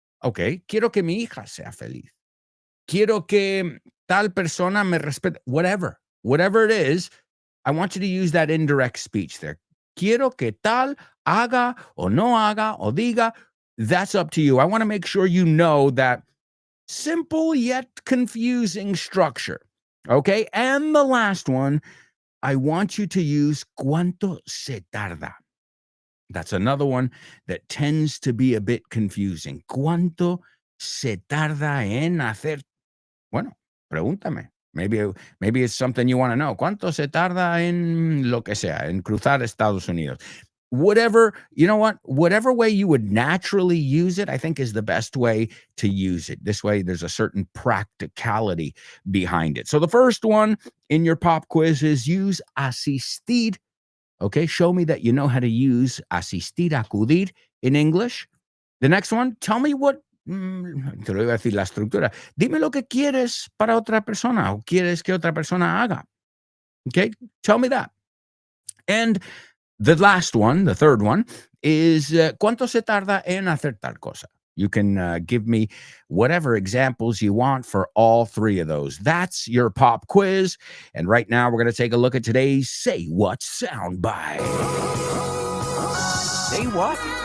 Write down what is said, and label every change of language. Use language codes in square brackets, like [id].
[es] Okay, quiero que mi hija sea feliz. Quiero que tal persona me respete. [en] Whatever it is, I want you to use that indirect speech there. [es] Quiero que tal haga o no haga o diga. [en] That's up to you. I want to make sure you know that simple yet confusing structure. Okay? And the last one, I want you to use [es] cuánto se tarda. [en] That's another one that tends to be a bit confusing. [es] ¿Cuánto se tarda en hacer? Bueno, pregúntame. [en] Maybe it's something you want to know. [es] ¿Cuánto se tarda en lo que sea, en cruzar Estados Unidos? [en] Whatever, you know what? Whatever way you would naturally use it, I think is the best way to use it. This way, there's a certain practicality behind it. So the first one in your pop quiz is use asistir. Okay, show me that you know how to use asistir, acudir in English. The next one, tell me what, [es] te lo iba a decir la estructura. Dime lo que quieres para otra persona o quieres que otra persona haga. [en] Okay, tell me that. And the last one, the third one, is [es] ¿cuánto se tarda en hacer tal cosa? [en] You can give me whatever examples you want for all three of those. That's your pop quiz. And right now we're going to take a look at today's Say What soundbite. Say what?